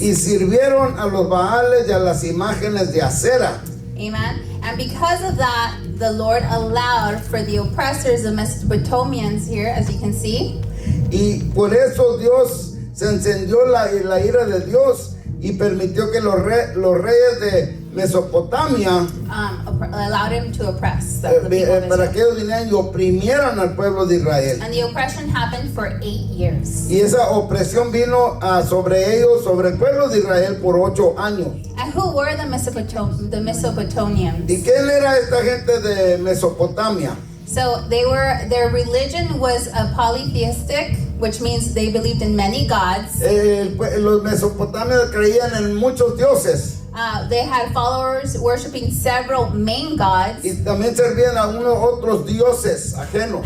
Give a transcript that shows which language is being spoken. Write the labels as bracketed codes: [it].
[es] Y sirvieron a los Baales y a las imágenes de acera. [en] Amen. And because of that, the Lord allowed for the oppressors, the Mesopotamians here, as you can see. [es] Y por eso Dios se encendió la ira de Dios y permitió que los reyes de Mesopotamia [en] Allowed him to oppress the people of [es] para [en] Israel. [es] que ellos vinieran y oprimieran al pueblo de Israel. [en] And the oppression happened for 8 years. [es] Y esa opresión vino sobre ellos, sobre el pueblo de Israel por 8 años. [en] And who were the Mesopotamians? [es] ¿Y quién era esta gente de Mesopotamia? [en] So their religion was a polytheistic, which means they believed in many gods. [es] Los mesopotamios creían en muchos dioses. [en] They had followers worshiping several main gods [es] Y también servían a unos otros dioses ajenos.